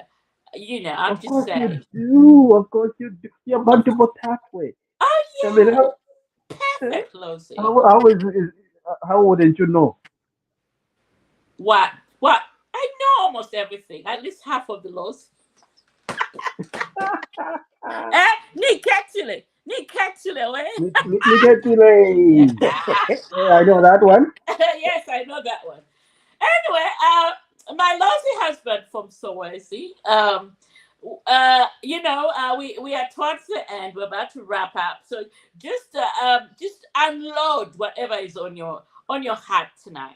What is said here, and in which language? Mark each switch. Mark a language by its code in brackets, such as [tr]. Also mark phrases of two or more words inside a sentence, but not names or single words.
[en] I'm of just course you saying. do. Of course you do. You're multiple pathway. Oh I mean, yeah, eh, perfect Lozi. how wouldn't you know? What? What? I know almost everything. At least half of the laws. [loz] Ni catchile, Niketile. [en] I know that one. Yes, I know that one. Anyway, my lousy husband from Solwezi, we are towards the end. We're about to wrap up, so just unload whatever is on your heart tonight.